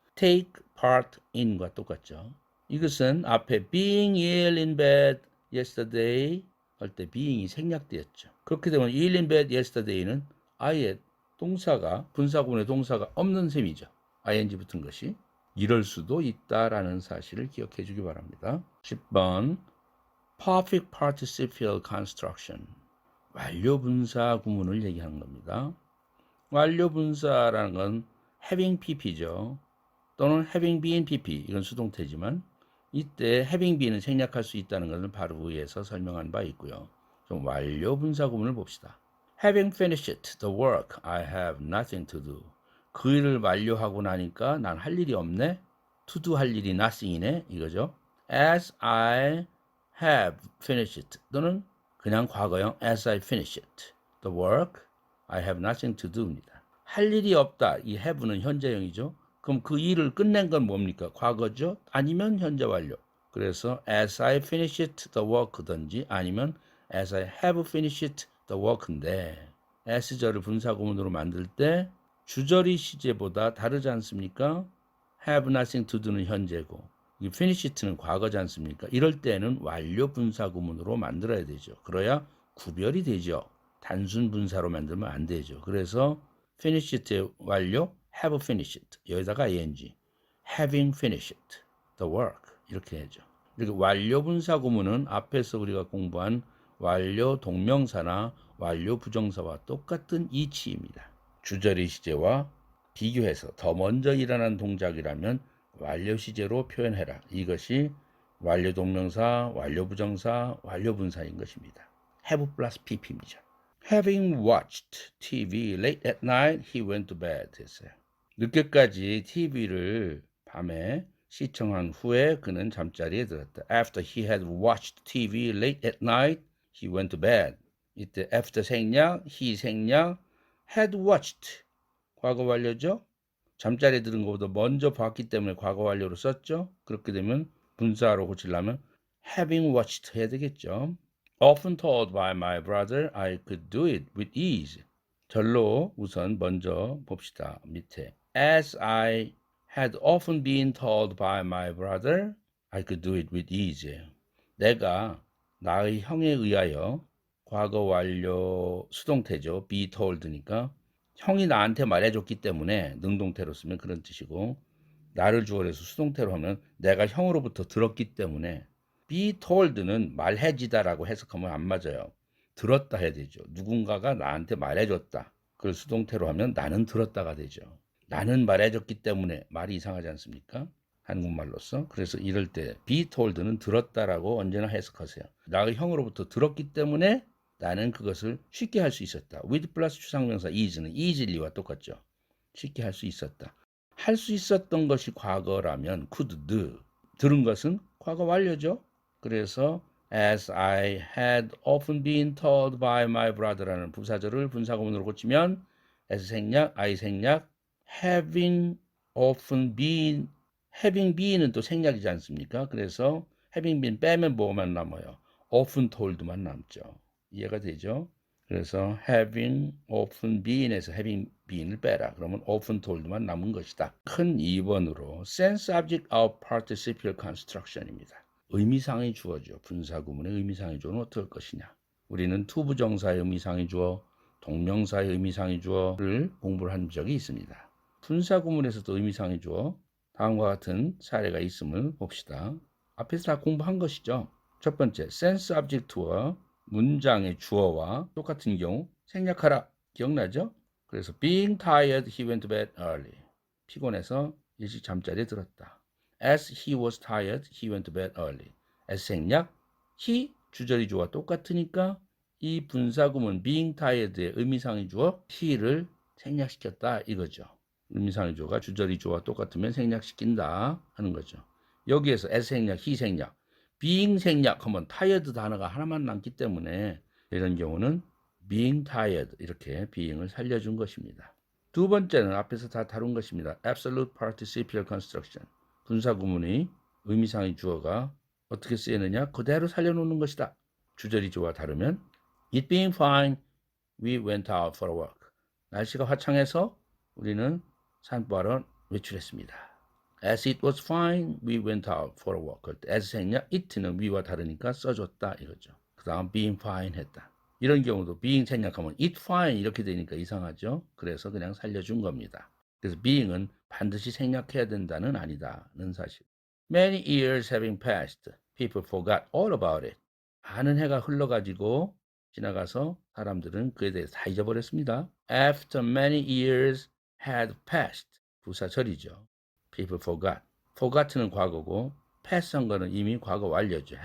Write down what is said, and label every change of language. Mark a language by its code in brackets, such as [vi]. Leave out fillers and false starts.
[en] take part in과 [ko] 똑같죠. 이것은 앞에 [en] being ill in bed yesterday 할 때 being이 생략되었죠. [ko] 그렇게 되면 ill in bed yesterday는 아예 동사가 분사구문의 동사가 없는 셈이죠. ing 붙은 것이 이럴 수도 있다라는 사실을 기억해 주기 바랍니다. 10번 perfect participial construction 완료 분사 구문을 얘기하는 겁니다. 완료 분사라는 건 having pp죠. 또는 having been pp 이건 수동태지만 이때 having been은 생략할 수 있다는 것을 바로 위에서 설명한 바 있고요. 좀 완료 분사 구문을 봅시다. [en] Having finished the work, I have nothing to do. [ko] 그 일을 완료하고 나니까 난 할 일이 없네. [en] To do [ko] 할 일이 nothing이네. 이거죠. [en] As I have finished 또는 그냥 과거형 as I finished the work, I have nothing to do [ko] 입니다. 할 일이 없다. 이 have는 현재형이죠. 그럼 그 일을 끝낸 건 뭡니까? 과거죠? 아니면 현재 완료. 그래서 [en] as I finished the work [ko] 든지 아니면 [en] as I have finished the work [ko] 인데 S절을 분사구문으로 만들 때 주절이 시제보다 다르지 않습니까? [en] have nothing to do는 [ko] 현재고 이 [en] finished는 과거지 않습니까? [ko] 이럴 때는 완료 분사구문으로 만들어야 되죠. 그래야 구별이 되죠. 단순 분사로 만들면 안 되죠. [en] 그래서 finished의 완료 have finished [ko] 여기다가 [en] ing having finished the work 이렇게 하죠. [ko] 이렇게 완료 분사 구문은 앞에서 우리가 공부한 완료 동명사나 완료 부정사와 똑같은 이치입니다. 주절의 시제와 비교해서 더 먼저 일어난 동작이라면 완료 시제로 표현해라. 이것이 완료 동명사, 완료 부정사, 완료 분사인 것입니다. have 플러스 pp입니다. [en] Having watched TV late at night, he went to bed [ko] 했어요. 늦게까지 TV를 밤에 시청한 후에 그는 잠자리에 들었다. [en] After he had watched TV late at night, he went to bed. [ko] 이때 after 생략, he 생략, had watched 과거 완료죠. 잠자리에 들은 것보다 먼저 봤기 때문에 과거 완료로 썼죠. 그렇게 되면 분사로 고치려면 having watched 해야 되겠죠. [en] Often told by my brother I could do it with ease. [ko] 절로 우선 먼저 봅시다. 밑에 [en] As I had often been told by my brother I could do it with ease. [ko] 내가 나의 형에 의하여 과거 완료 수동태죠. be told니까 형이 나한테 말해줬기 때문에 능동태로 쓰면 그런 뜻이고 나를 주어로 해서 수동태로 하면 내가 형으로부터 들었기 때문에 be told는 말해지다라고 해석하면 안 맞아요. 들었다 해야 되죠. 누군가가 나한테 말해줬다. 그걸 수동태로 하면 나는 들었다가 되죠. 나는 말해줬기 때문에 말이 이상하지 않습니까? 한국말로서. 그래서 이럴 때 be told는 들었다라고 언제나 해석하세요. 나의 형으로부터 들었기 때문에 나는 그것을 쉽게 할 수 있었다. with 플러스 추상명사 is는 easily와 똑같죠. 쉽게 할 수 있었다. 할 수 있었던 것이 과거라면 could do. 들은 것은 과거 완료죠. 그래서 [en] as I had often been told by my brother [ko] 라는 부사절을 분사구문으로 고치면 as 생략, I 생략, having often been, having been은 또 생략이지 않습니까? 그래서 having been 빼면 뭐만 남아요? often told만 남죠. 이해가 되죠? 그래서 [en] having often been에서 having been을 빼라. [ko] 그러면 often told만 남은 것이다. 큰 2번으로 [en] sense object of participial construction입니다. [ko] 의미상의 주어죠. 분사구문의 의미상의 주어는 어떨 것이냐. 우리는 투부정사의 의미상의 주어, 동명사의 의미상의 주어를 공부를 한 적이 있습니다. 분사구문에서도 의미상의 주어, 다음과 같은 사례가 있음을 봅시다. 앞에서 다 공부한 것이죠. 첫 번째, sense object와 문장의 주어와 똑같은 경우 생략하라. 기억나죠? 그래서 [en] being tired, he went to bed early. [ko] 피곤해서 일찍 잠자리에 들었다. [en] As he was tired, he went to bed early. [ko] as 생략, he 주절이 주어와 똑같으니까 이 분사구문 being tired의 의미상의 주어 he를 생략시켰다 이거죠. 의미상의 주어가 주저리 주어와 똑같으면 생략시킨다 하는 거죠. 여기에서 as 생략, he 생략, being 생략하면 tired 단어가 하나만 남기 때문에 이런 경우는 being tired 이렇게 being을 살려준 것입니다. 두 번째는 앞에서 다 다룬 것입니다. [en] absolute participial construction. [ko] 분사 구문의 의미상의 주어가 어떻게 쓰이느냐? 그대로 살려놓는 것이다. 주저리 주어와 다르면 [en] it being fine, we went out for a walk. [ko] 날씨가 화창해서 우리는 산보하러 외출했습니다. [en] As it was fine, we went out for a walk. [ko] as 생략, it는 we와 다르니까 써줬다 이거죠. 그 다음 being fine 했다. 이런 경우도 being 생략하면 it fine 이렇게 되니까 이상하죠. 그래서 그냥 살려준 겁니다. 그래서 being은 반드시 생략해야 된다는 아니다는 사실. [en] Many years having passed, people forgot all about it. [ko] 많은 해가 흘러가지고 지나가서 사람들은 그에 대해서 다 잊어버렸습니다. [en] After many years had passed. [ko] 부사절이죠. [en] People forgot. [ko] forgot는 과거고 pass한 거는 이미 과거 완료죠.